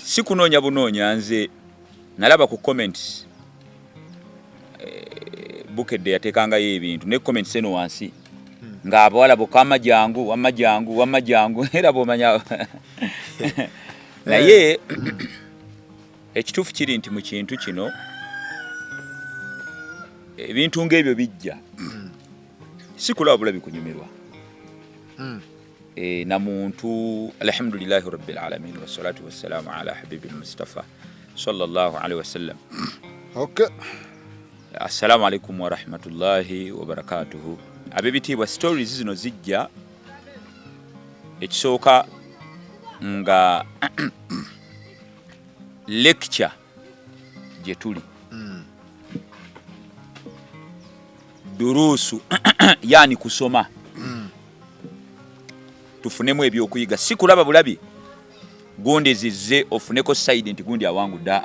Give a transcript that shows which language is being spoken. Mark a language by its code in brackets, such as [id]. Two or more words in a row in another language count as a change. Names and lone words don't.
[lg] Si kunoonya bunoonya, nze nalaba ku comments bukedde yateekangayo ebintu ne comments eno wansi nga abawala bokka wamma jangu era bw'omanya naye ekituufu kiri nti mu kintu kino ebintu ng'ebyo bijja si kulaba bulabi kunyumirwa. Na muntu [ar] الحمد لله رب العالمين والصلاة والسلام على حبيب المصطفى صلى الله عليه وسلم. Okay. السلام عليكم ورحمة الله وبركاته. [lg] Abebitiibwa stories zino zijja ekisooka nga lecture gye tuli durusu yani kusoma tufunemu ebyokuyiga, si kulaba bulabi gundi zizze ofuneko side nti gundi awangudde.